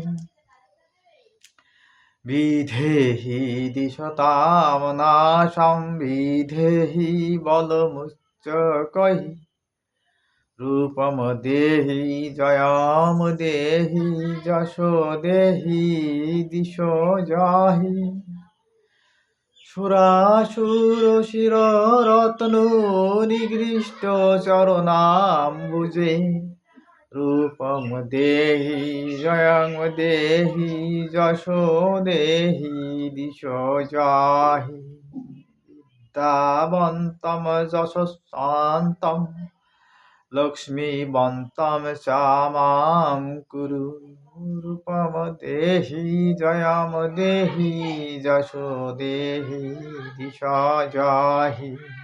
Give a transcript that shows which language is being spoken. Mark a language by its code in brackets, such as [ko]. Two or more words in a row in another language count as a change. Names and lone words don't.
[sa] विधेहि दिशतां नाशं विधेहि बलमुच्चकैः रूपं देहि जयं देहि यशो देहि दिशो जहि। सुरासुरशिररत्नो निगृष्टचरणाम्बुजे রূপং দেহি জয়ং দেহি যশো দেহি দিশো জাহি বিদ্যাবন্তম যশস্বন্তম লক্ষ্মীবন্তম শ্যামাং কুরু রূপম দেহি জয়ম দেহি যশো দেহি দিশা জাহি